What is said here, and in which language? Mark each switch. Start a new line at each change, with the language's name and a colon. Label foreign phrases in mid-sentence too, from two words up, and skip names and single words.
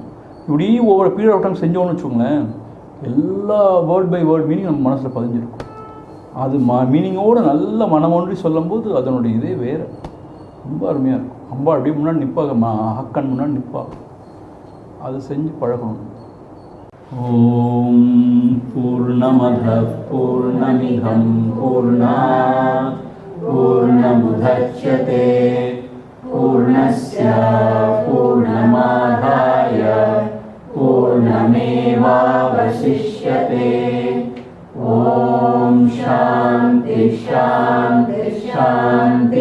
Tamil: இப்படி ஒவ்வொரு
English: period of time
Tamil: செஞ்சோன்னு வச்சுக்கோங்களேன், எல்லா
English: word by word meaning
Tamil: நம்ம மனசில் பதிஞ்சிருக்கும். அது மீனிங்கோடு நல்ல மனமொன்றி சொல்லும்போது அதனுடைய இதே வேறு ரொம்ப அருமையாக இருக்கும். அம்பாள் அப்படியே முன்னாடி நிற்பாங்க, ஹக்கன் முன்னாடி நிற்பாங்க. அது செஞ்சு பழகணும்.
Sanskrit: ॐ पूर्णमदः पूर्णमिदं पूर्णात् पूर्णमुदच्यते पूर्णस्य पूर्णमादाय पूर्णमेवावशिष्यते. ॐ शान्तिः शान्तिः शान्तिः.